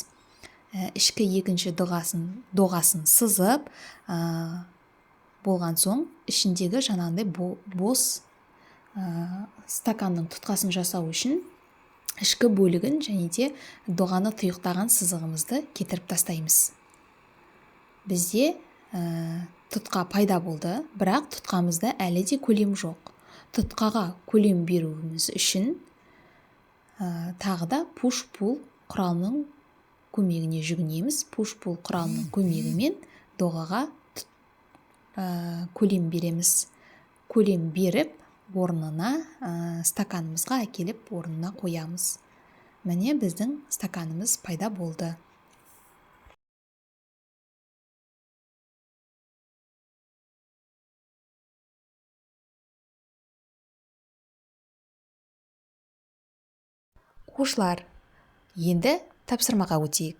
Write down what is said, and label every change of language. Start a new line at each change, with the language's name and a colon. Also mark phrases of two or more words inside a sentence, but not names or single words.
Kazakh: Ішкі екінші доғасын сызып болған соң ішіндегі жаңағындай бос стаканның тұтқасын жасау үшін ішкі бөлігін және де доғаны тұйықтаған сызығымызды кетіріп тастаймыз. Бізде тұтқа пайда болды, бірақ тұтқамызда әлі де көлем жоқ. Тұтқаға көлем беруіміз үшін тағы да push-pull құралының көмегіне жүгінеміз. Push-pull құралының көмегімен доғаға көлем береміз. Көлем беріп, орнына стаканымызға әкеліп орнына қоямыз. Міне біздің стаканымыз пайда болды. Оқушылар, енді тапсырмаға өтейік.